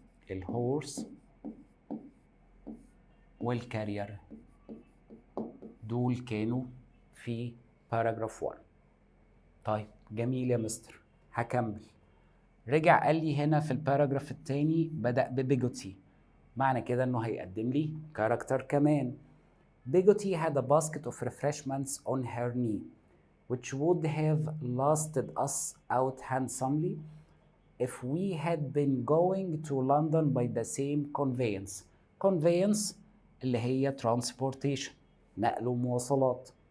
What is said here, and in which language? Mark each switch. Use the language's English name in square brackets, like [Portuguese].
[Arabic] الهورس والكارير دول كانوا في باراجراف 1. طيب جميل يا مستر، هكمل. رجع قال لي هنا في الباراجراف الثاني بدأ ببيجوتي، معنى كده انه هيقدم لي كاركتر كمان. [English] Bigoty had a basket of refreshments on her knee, which would have lasted us out handsomely if we had been going to London by the same conveyance. [Arabic] Conveyance اللي هي transportation، نقل ومواصلات.